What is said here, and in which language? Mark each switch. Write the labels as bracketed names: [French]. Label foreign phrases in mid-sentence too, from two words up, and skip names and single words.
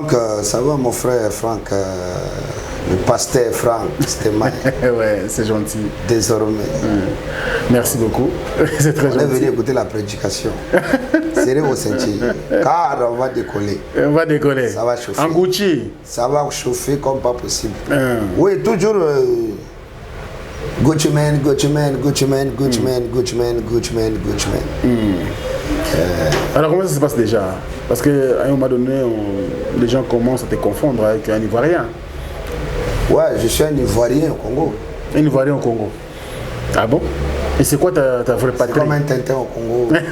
[French] Donc, ça va mon frère Franck, le pasteur Franck Stemai. Ouais, c'est gentil. Désormais. Merci beaucoup. C'est très gentil. On est venu écouter la prédication. Serrez vos ceintures, car on va décoller. On va décoller. Ça va chauffer. En Gucci. Ça va chauffer comme pas possible. Oui, toujours Gucci man, Gucci man, Gucci man, Gucci man, Gucci man, Gucci man, Gucci man. Alors comment ça se passe déjà? Parce qu'à un moment donné, les gens commencent à te confondre avec un Ivoirien. Ouais, je suis un Ivoirien au Congo. Un Ivoirien au Congo. Ah bon? Et c'est quoi ta vraie patrie? C'est comme un Tintin au Congo.